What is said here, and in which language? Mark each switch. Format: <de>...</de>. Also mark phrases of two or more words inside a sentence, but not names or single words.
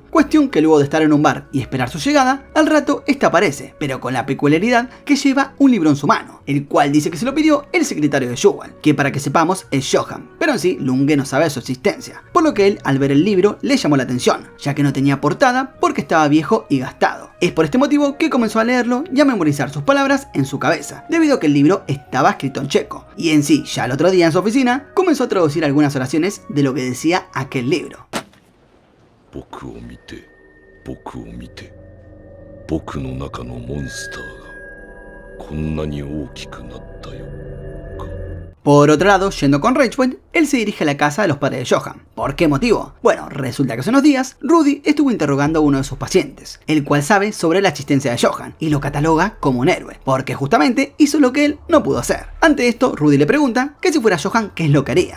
<es>Cuestión que luego de estar en un bar y esperar su llegada, al rato esta aparece, pero con la peculiaridad que lleva un libro en su mano, el cual dice que se lo pidió el secretario de Shuwan, que para que sepamos es Johan, pero en sí Lunge no sabe de su existencia, por lo que él al ver el libro le llamó la atención, ya que no tenía portada porque estaba viejo y gastado. Es por este motivo que comenzó a leerlo y a memorizar sus palabras en su cabeza, debido a que el libro estaba escrito en checo, y en sí ya el otro día en su oficina comenzó a traducir algunas oraciones de lo que decía aquel libro.</es> <ja>僕を見て、僕を見て、僕の中のモンスターがこんなに大きくなったよ。</ja> <es>Por otro lado, yendo con Ridgeway, él se dirige a la casa de los padres de Johan. ¿Por qué motivo? Bueno, resulta que hace unos días, Rudy estuvo interrogando a uno de sus pacientes, el cual sabe sobre la existencia de Johan y lo cataloga como un héroe, porque justamente hizo lo que él no pudo hacer. Ante esto, Rudy le pregunta que si fuera Johan, ¿qué es lo que haría?</es>